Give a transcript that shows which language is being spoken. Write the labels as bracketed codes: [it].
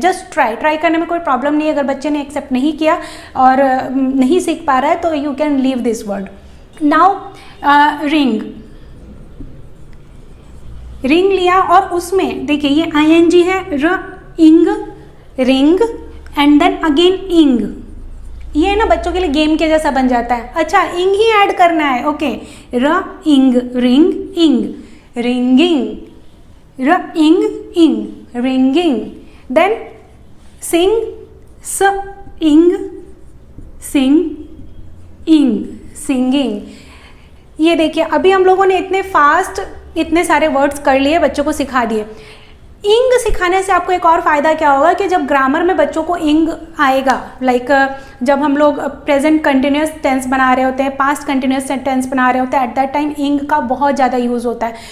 [hi] Just try करने में कोई प्रॉब्लम नहीं है। अगर बच्चे ने एक्सेप्ट नहीं किया और नहीं सीख पा रहा है तो [en] You can leave this word. [hi] Now ring, ring लिया और उसमें देखिए ये ING है, र इंग, रिंग, [en] And then again ing. [hi] ये ना बच्चों के लिए गेम के जैसा बन जाता है। अच्छा, इंग ही ऐड करना है। [en] Okay, r ing, ring, ing, ringing, r ing, ing, ringing. Then sing, s ing, sing, ing, singing. [hi] ये देखिए अभी हम लोगों ने इतने फास्ट इतने सारे वर्ड्स कर लिए, बच्चों को सिखा दिए। इंग सिखाने से आपको एक और फ़ायदा क्या होगा कि जब ग्रामर में बच्चों को इंग आएगा, लाइक जब हम लोग प्रेजेंट कंटिन्यूस टेंस बना रहे होते हैं, पास्ट कंटिन्यूस टेंस बना रहे होते हैं, [en] at that time [hi] इंग का बहुत ज़्यादा यूज़ होता है।